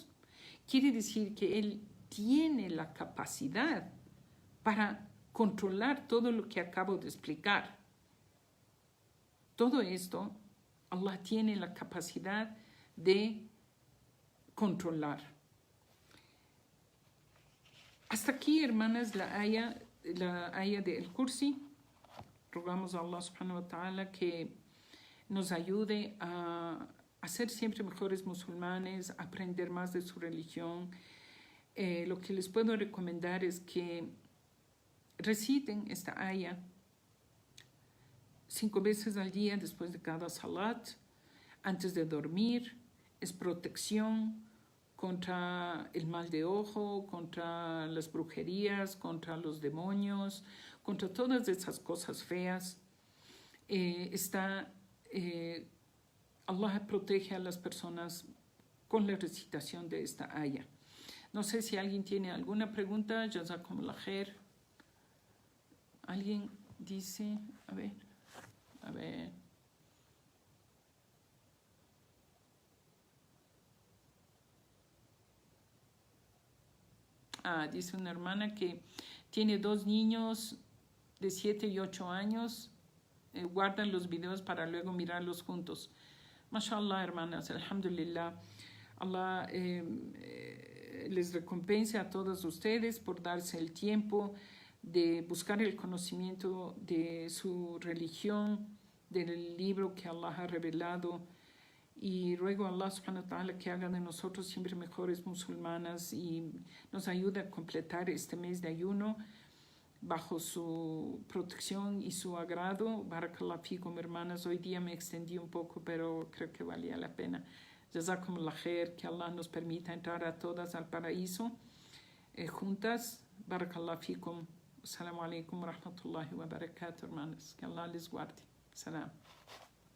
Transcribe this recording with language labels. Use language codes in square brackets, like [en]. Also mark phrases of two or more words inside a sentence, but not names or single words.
[es] Quiere decir que él tiene la capacidad para controlar todo lo que acabo de explicar. Todo esto, Allah tiene la capacidad de controlar. Hasta aquí, hermanas, la aya del Kursi. Rogamos a Allah [ar] سبحانه وتعالى [es] que nos ayude a ser siempre mejores musulmanes, a aprender más de su religión. Lo que les puedo recomendar es que reciten esta aya 5 veces al día después de cada salat, antes de dormir. Es protección contra el mal de ojo, contra las brujerías, contra los demonios, contra todas esas cosas feas. Allah protege a las personas con la recitación de esta aya. No sé si alguien tiene alguna pregunta. [ar] جزاكم الله خير. [es] ¿Alguien dice? A ver. Dice una hermana que tiene 2 niños de 7 y 8 años. Guardan los videos para luego mirarlos juntos. Mashallah, hermanas, alhamdulillah. Allah les recompense a todos ustedes por darse el tiempo de buscar el conocimiento de su religión, del libro que Allah ha revelado. Y ruego a Allah [ar] سبحانه وتعالى [es] que haga de nosotros siempre mejores musulmanas y nos ayude a completar este mes de ayuno bajo su protección y su agrado. [ar] بارك الله فيكم, [es] hermanas. Hoy día me extendí un poco, pero creo que valía la pena. [ar] جزاكم الله خير, [es] que Allah nos permita entrar a todas al paraíso juntas. [ar] بارك الله فيكم. السلام عليكم ورحمة الله وبركاته, [es] hermanas. Que Allah les guarde. Salam.